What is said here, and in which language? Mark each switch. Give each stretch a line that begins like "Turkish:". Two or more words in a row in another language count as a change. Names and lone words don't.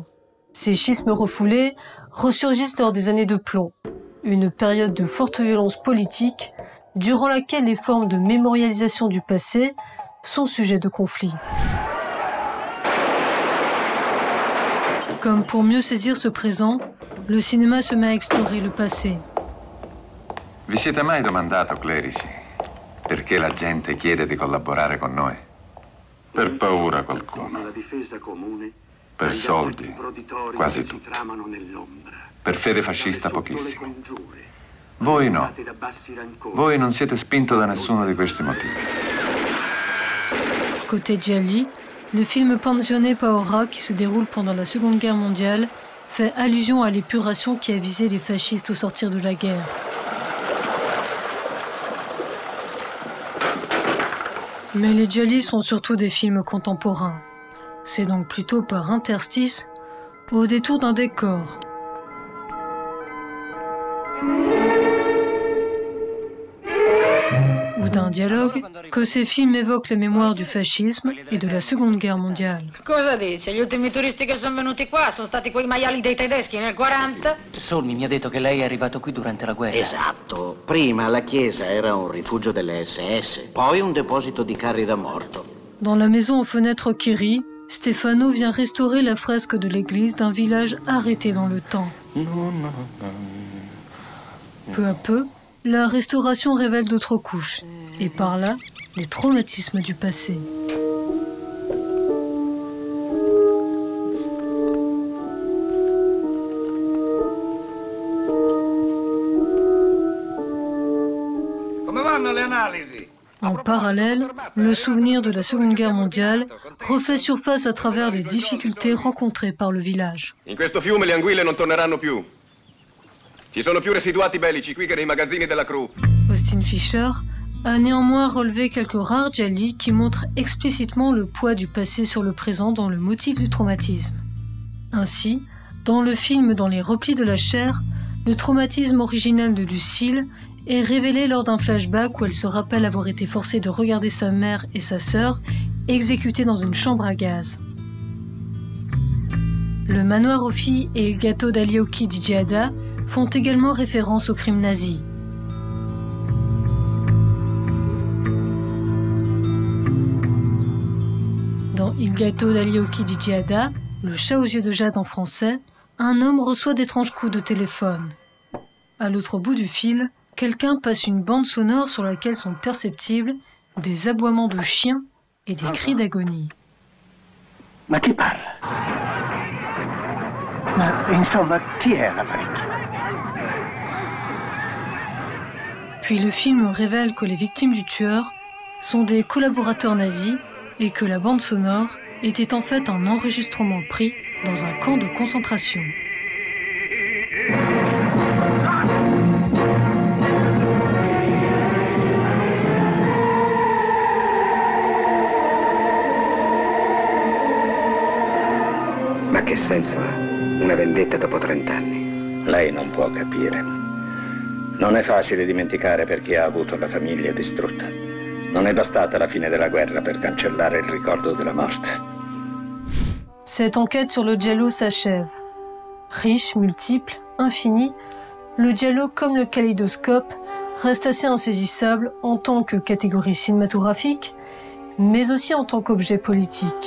French: Ces schismes refoulés ressurgissent lors des années de plomb, une période de forte violence politique durant laquelle les formes de mémorialisation du passé sont sujets de conflit. Comme pour mieux saisir ce présent, le cinéma se met à explorer le passé.
Italian: Vi siete mai domandato, clerici, perché la gente chiede di collaborare con noi? Per paura qualcuno. Per soldi, quasi tutti. Per fede fascista pochissimo. Voi no. Voi non siete spinto da nessuno di questi motivi.
French: Côté Gialli, le film Pensione Paura, qui se déroule pendant la Seconde Guerre mondiale, fait allusion à l'épuration qui a visé les fascistes au sortir de la guerre. Mais les Gialli sont surtout des films contemporains. C'est donc plutôt par interstice, au détour d'un décor, ou d'un dialogue, que ces films évoquent la mémoire du fascisme et de la Seconde Guerre mondiale.
Italian: Cosa dice? Gli ultimi turisti che sono venuti qua sono stati quei maiali dei tedeschi nel 40? Solmi mi ha detto che lei è arrivato qui durante la guerra. Esatto. Prima la chiesa era un rifugio delle SS, poi un deposito di carri da morto.
French: Dans la maison aux fenêtres qui rit, Stefano vient restaurer la fresque de l'église d'un village arrêté dans le temps. Peu à peu, la restauration révèle d'autres couches, et par là, les traumatismes du passé.
Italian: Come vanno le analisi?
French: En parallèle, le souvenir de la Seconde Guerre mondiale refait surface à travers les difficultés rencontrées par le village.
Italian: In questo fiume le anguille non torneranno più. Ci sono più residuati bellici qui che nei magazzini della Cru.
French: Austin Fisher a néanmoins relevé quelques rares gialli qui montrent explicitement le poids du passé sur le présent dans le motif du traumatisme. Ainsi, dans le film Dans les replis de la chair, le traumatisme original de Lucille est révélé lors d'un flashback où elle se rappelle avoir été forcée de regarder sa mère et sa sœur exécutées dans une chambre à gaz. Le manoir aux filles et Il gâteau dagli occhi di Giada font également référence au crime nazi. Dans Il gâteau dagli occhi di Giada, le chat aux yeux de jade en français, un homme reçoit d'étranges coups de téléphone. À l'autre bout du fil, quelqu'un passe une bande sonore sur laquelle sont perceptibles des aboiements de chiens et des cris d'agonie.
Italian: Ma chi parla? Ma insomma, chi è l'apparecchio?
French: Puis le film révèle que les victimes du tueur sont des collaborateurs nazis et que la bande sonore était en fait un enregistrement pris dans un camp de concentration.
Italian: Ma che senso ha? Una vendetta dopo 30 anni? Lei non può capire. Non è facile dimenticare per chi ha avuto la famiglia distrutta. Non è bastata la fine della guerra per cancellare il ricordo della morte.
French: Cette enquête sur le giallo s'achève. Riche, multiple, infini, le giallo comme le kaléidoscope reste assez insaisissable en tant que catégorie cinématographique, mais aussi en tant qu'objet politique.